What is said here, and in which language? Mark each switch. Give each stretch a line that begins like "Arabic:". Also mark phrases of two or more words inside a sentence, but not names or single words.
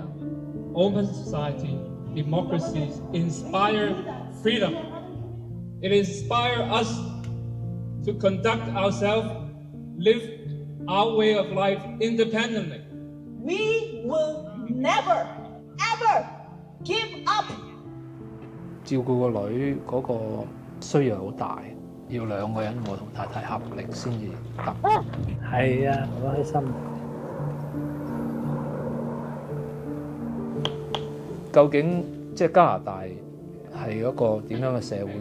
English: Open society, democracies inspire freedom. It inspires us to conduct ourselves, live our way of life independently. We will never, ever give up.
Cantonese: 照顧個女嗰個需要好大，要兩個人我同太太合力先至得。係啊，好開心。究竟即係加拿大係嗰個點樣嘅社會？